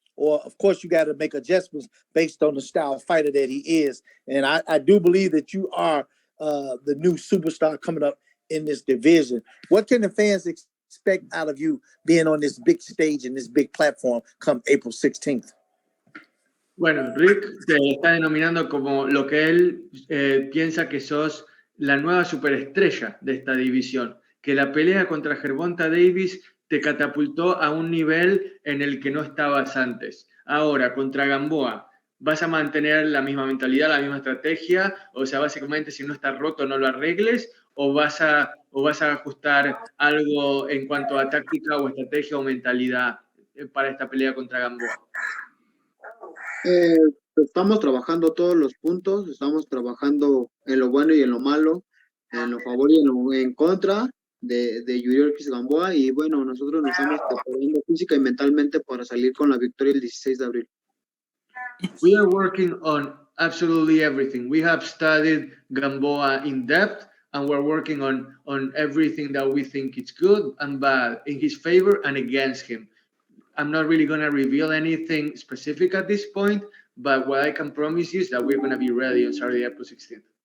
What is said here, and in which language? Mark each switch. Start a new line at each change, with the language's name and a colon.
English: Or of course you got to make adjustments based on the style fighter that he is. And I do believe that you are the new superstar coming up in this division. What can the fans expect out of you being on this big stage and this big platform come April 16th?
Spanish: Bueno, Rick te está denominando como lo que él piensa que sos la nueva superestrella de esta división, que la pelea contra Gervonta Davis te catapultó a un nivel en el que no estabas antes. Ahora, contra Gamboa, ¿vas a mantener la misma mentalidad, la misma estrategia? O sea, básicamente, si no está roto, no lo arregles, o vas a ajustar algo en cuanto a táctica o estrategia o mentalidad para esta pelea contra Gamboa. Estamos trabajando todos los puntos, estamos trabajando en lo bueno y en lo malo, en lo favor y en contra de Yuriorkis Gamboa, y bueno, nosotros nos estamos preparando física y mentalmente para salir con la victoria el 16 de abril.
English: We are working on absolutely everything. We have studied Gamboa in depth, and we're working on everything that we think is good and bad, in his favor and against him. I'm not really going to reveal anything specific at this point, but what I can promise you is that we're going to be ready on Saturday, April 16th.